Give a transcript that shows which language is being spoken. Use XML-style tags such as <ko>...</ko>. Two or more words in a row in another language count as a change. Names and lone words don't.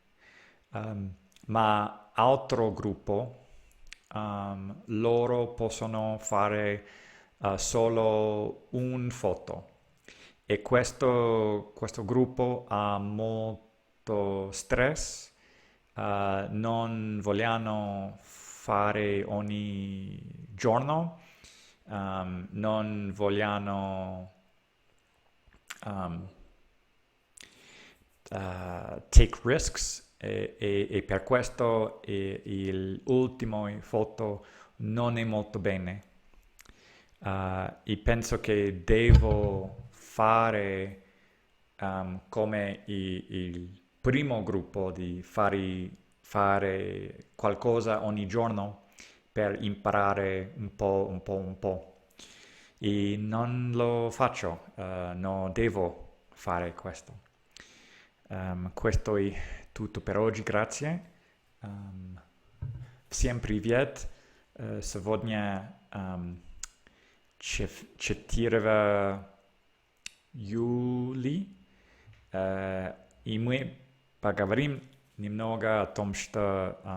<it>Ma altro gruppo loro possono fare solo un foto e questo gruppo ha molto stress, non vogliono fare ogni giorno, non vogliono</it> <en>take risks</en> <it>e per questo l'ultimo foto non è molto bene. E penso che devo fare come il primo gruppo di fare qualcosa ogni giorno per imparare un po'. E non lo faccio, non devo fare questo. Questo è tutto per oggi, grazie.</it> <ru>Всем привет. Сегодня 4 июля, и мы поговорим немного о том, что</ru>